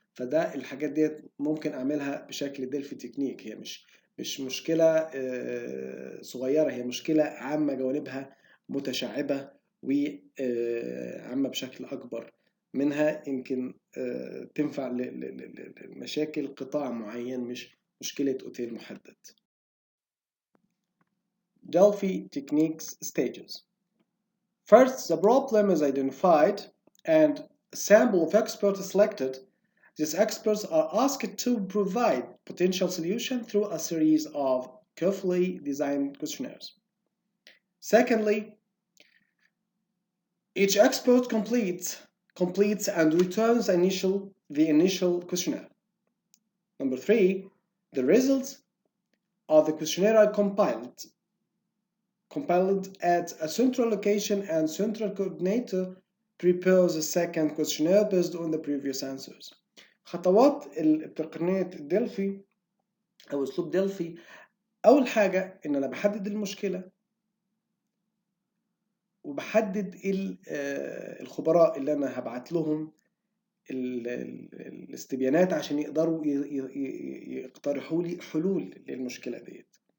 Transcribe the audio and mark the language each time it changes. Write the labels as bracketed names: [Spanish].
[Arabic] فده الحاجات ديت ممكن اعملها بشكل دلفي تكنيك، هي مش مشكلة صغيرة، هي مشكلة عامة جوانبها متشعبة وعامة بشكل أكبر منها، يمكن تنفع لمشاكل قطاع معين مش مشكلة أوتيل محدد. [English] Delphi techniques stages. First, the problem is identified and a sample of experts selected. These experts are asked to provide potential solution through a series of carefully designed questionnaires. Secondly, each expert completes and returns the initial questionnaire. Number three, the results of the questionnaire are compiled at a central location, and central coordinator prepares a second questionnaire based on the previous answers. [Arabic] خطوات تقنية دلفي أو أسلوب دلفي، أول حاجة إن أنا بحدد المشكلة وبحدد الخبراء اللي أنا هبعت لهم الاستبيانات عشان يقدروا يقترحوا لي حلول للمشكلة ديت.